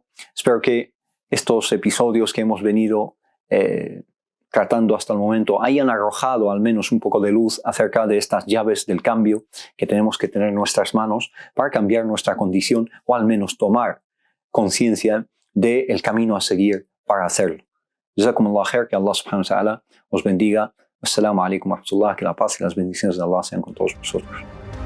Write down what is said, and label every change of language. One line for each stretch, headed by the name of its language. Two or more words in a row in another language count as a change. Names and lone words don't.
Spanish: Espero que estos episodios que hemos venido tratando hasta el momento hayan arrojado al menos un poco de luz acerca de estas llaves del cambio que tenemos que tener en nuestras manos para cambiar nuestra condición o al menos tomar conciencia del camino a seguir para hacerlo.
Arabic: جزاكم الله خير,
Spanish: que Allah
Arabic: سبحانه وتعالى
Spanish: os bendiga.
Arabic: السلام عليكم ورحمة الله,
Spanish: que la paz y las bendiciones de Allah sean con todos vosotros.